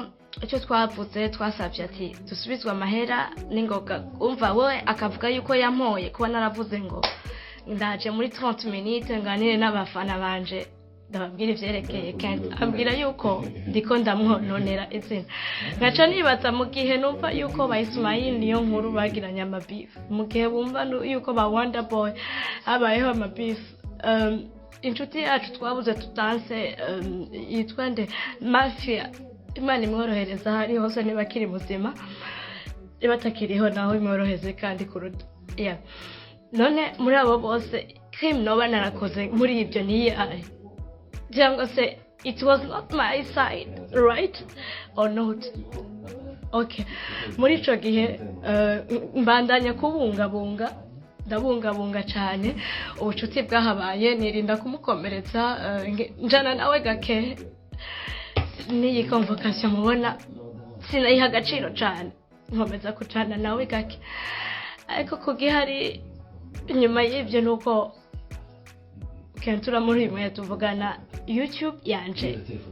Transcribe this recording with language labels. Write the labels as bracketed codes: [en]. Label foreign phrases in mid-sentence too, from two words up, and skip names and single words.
[rn] icyo twavuze twasabye ati dusubizwe amahera n'ingoga umva we akavuga yuko yampoye kuba naravuze ngo ndaje muri 30 minutes nganire n'abafana banje ndababwira ivyerekeye kandi ambwira yuko ndiko ndamwononera izina ngaca nibaza mu gihe numva yuko ba Ismail niyo nkuru bagiranye amabeef mu gihe bumva yuko ba Wonder Boy habayeho amabeef inshuti yacu twabuze tutanse yitwa nde Mafia Imana imworohereza hari hose niba kiri muzima batakiriho naho imworoheze kandi kuruta none muri abo bose crime noba narakoze muri ibyo niye ari cyangwa se [en] it was not my side, right or not? [rn] Okay, muri ico gihe mbandanya kubungabunga ndabungabunga cyane ubucuti bwahabaye, nirinda kumukomeretsa, njana nawe gake. Niyi convocation mubona sinayiha agaciro cyane, nkomeza kucana nawe gake, ariko kugihari nyuma y'ibyo nuko kentura muri mwe tuvugana YouTube yanje